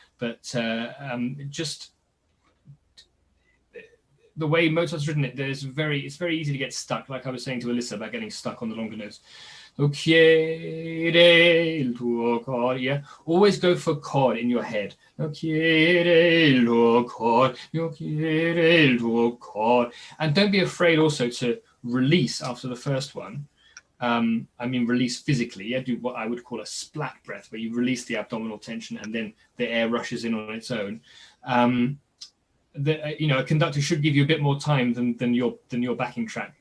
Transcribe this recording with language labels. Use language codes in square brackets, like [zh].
[en] But just the way Mozart's written it, it's very easy to get stuck. Like I was saying to Alyssa about getting stuck on the longer notes. [it] Chiede il tuo cor, [en] yeah. Always go for chord in your head. [it] Chiede il tuo cor, chiede il tuo cor. [en] And don't be afraid also to release after the first one. I mean, release physically. Yeah, do what I would call a splat breath, where you release the abdominal tension and then the air rushes in on its own. You know, a conductor should give you a bit more time than your backing track.